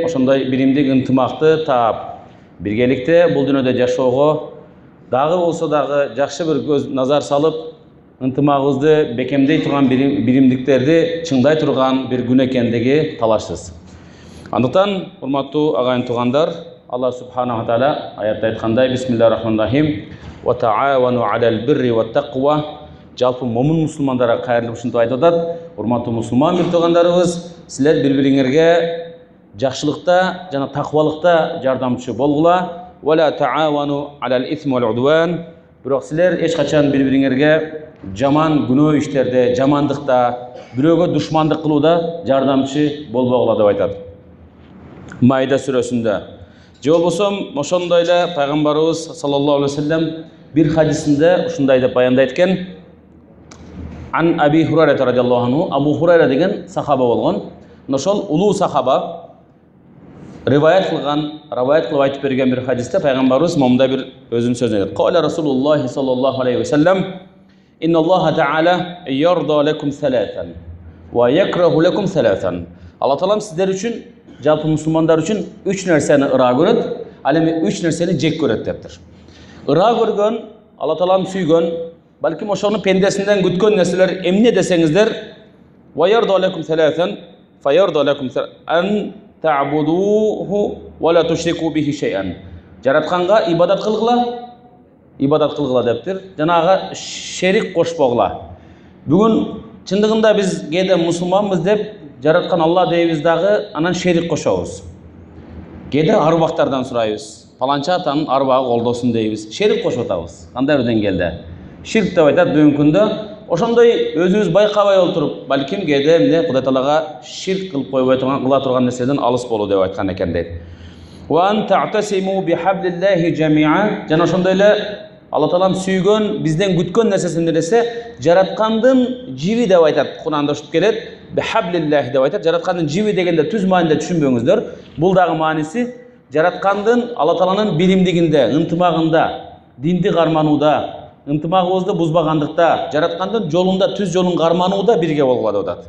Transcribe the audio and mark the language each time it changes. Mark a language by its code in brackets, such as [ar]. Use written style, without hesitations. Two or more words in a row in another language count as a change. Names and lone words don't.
[ky] Ошондой биримдик, ынтымакты таап, биргеликте бул дүйнөдө жашоого дагы болсо дагы жакшы бир көз назар салып, ынтымагыбызды бекемдей турган биримдиктерди чыңдай турган бир күн экендиги талашсыз. Андыктан, урматтуу агайын туугандар, Алла [ar] سبحانه تعالى [ky] аятта айткандай: [ar] بسم الله الرحمن الرحيم. وتعاونوا على البر والتقوى. [ky] Жалпы момун мусулмандарга кайрылып ушинтип айтып атат. Урматтуу мусулман бир туугандарыбыз, силер бири-бириңерге жакшылыкта жана таквалыкта жардамчы болгула. [ar] ولا تعاونوا على الإثم والعدوان. [ky] Бирок силер эч качан бири-бириңерге жаман күнөө иштерде, жамандыкта, бирөөгө душмандык кылууда жардамчы болбогула деп айтат. Майда сүрөсүндө. Же болбосо ошондой эле пайгамбарыбыз [ar] صلى الله عليه وسلم [ky] бир хадисинде ушундай деп баяндайт экен. [ar] عن أبي هريرة رضي الله عنه, [ky] Абу Хурайра деген сахаба болгон. Ошол улуу сахаба риваят кылып айтып берген бир хадисте пайгамбарыбыз момундай бир өзүнүн сөзүн айтат. [ar] قال رسول الله صلى الله عليه وسلم إن الله تعالى يرضى لكم ثلاثا ويكره لكم ثلاثا ва якраху лакум саласан. [ky] Алла Таалам сиздер үчүн, жалпы мусулмандар үчүн 3 нерсени ыраа көрөт, ал эми 3 нерсени жек көрөт дептир. Ыраа көргөн, Алла Таалам сүйгөн, балким ошону пендесинден күткөн нерселер эмне десеңиздер, [ar] ويرضى لكم ثلاثا فيرضى لكم أن تعبدوه ولا تشركوا به شيئا. [ky] Жаратканга ибадат кылгыла дептир. Жанагы шерик кошпогула. Бүгүн чындыгында биз кээде мусулманбыз деп жараткан Алла дейбиз дагы, анан шерик кошобуз. Кээде арбактардан сурайбыз. Паланча атанын арбагы колдосун дейбиз. Шерик кошуп атабыз. Кандай бир деңгээлде? Ширк деп айтат бүгүнкү күндө. Ошондой өзүбүз байкабай отуруп, балким кээде эмне Кудай Таалага ширк кылып койбой турган, кыла турган нерседен алыс болуу деп айткан экен дейт. [ar] وأن تعتصموا بحبل الله جميعا. [ky] Жана ошондой эле Алла Таалам сүйгөн, бизден күткөн нерсеси эмне десе, жараткандын жиби деп айтат. Куранда ушуп келет. Бихаблиллахи деп айтат. Жараткандын жиби дегенде түз маанинде түшүнбөңүздөр. Бул дагы мааниси жараткандын Алла Тааланын биримдигинде, ынтымагында, динди карманууда, ынтымагыбызды бузбагандыкта, жараткандын жолунда, түз жолун карманууда бирге болгула деп атат.